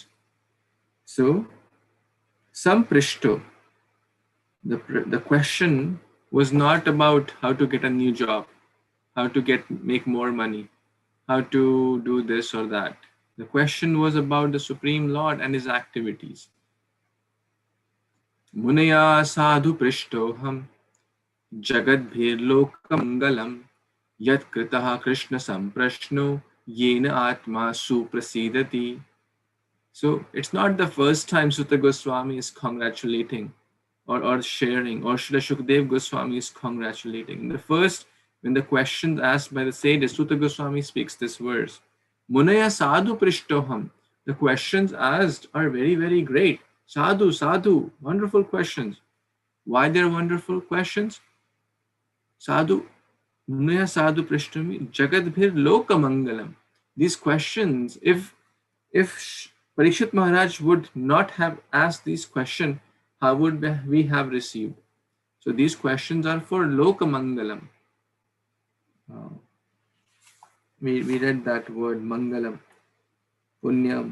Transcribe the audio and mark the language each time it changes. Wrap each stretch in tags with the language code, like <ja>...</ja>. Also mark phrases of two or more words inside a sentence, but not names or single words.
<en>So, Samprishto, the question was not about how to get a new job, how to make more money, how to do this or that. The question was about the Supreme Lord and his activities.</en> <sa>Munaya sadhu prishtoham jagadbhir lokamangalam yat kritaha Krishna samprashno yena atma suprasidati.</sa> <en>So it's not the first time Sutta Goswami is congratulating or sharing, or Srila Shukdev Goswami is congratulating. When the question asked by the sages, Sutta Goswami speaks this verse.</en> <sa>Munaya sadhu prishtoham.</sa> <en>The questions asked are very, very great.</en> <sa>Sadhu, sadhu,</sa> <en>wonderful questions. Why they're wonderful questions?</en> <sa>Sadhu, munaya sadhu prishtoham, jagadbhir loka mangalam.</sa> <en>These questions, if Parikshit Maharaj would not have asked these questions, how would we have received? So these questions are for Lokamangalam. We read that word</en> <sa>Mangalam, Punyam.</sa>